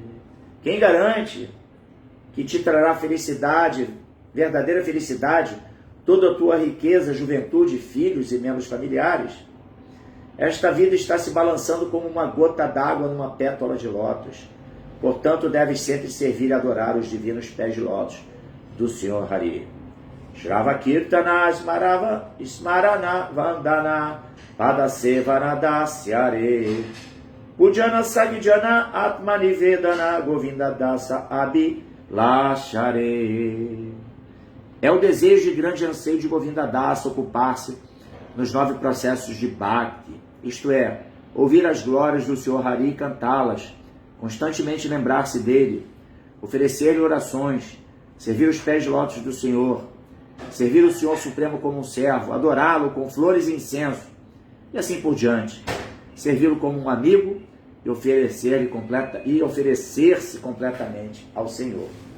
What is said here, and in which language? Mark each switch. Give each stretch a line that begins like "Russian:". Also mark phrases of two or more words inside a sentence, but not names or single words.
Portuguese: Quem garante que te trará felicidade, verdadeira felicidade, toda a tua riqueza, juventude, filhos e membros familiares? Esta vida está se balançando como uma gota d'água numa pétala de lótus. Portanto, deves sempre servir e adorar os divinos pés de lótus do Senhor Hari.
Bangla: শ্রবণ কীর্তন স্মরণ বন্দন পাদসেবন দাস্য রে পূজন সখীজন আত্মনিবেদন গোবিন্দ দাস অভিলাষ রে.
Portuguese: É o desejo e grande anseio de Govinda Dasa ocupar-se nos 9 processos de Bhakti, isto é, ouvir as glórias do Senhor Hari e cantá-las, constantemente lembrar-se dele, oferecer-lhe orações, servir os pés de lótus do Senhor, servir o Senhor Supremo como um servo, adorá-lo com flores e incenso, e assim por diante, servi-lo como um amigo e oferecer-se completamente ao Senhor.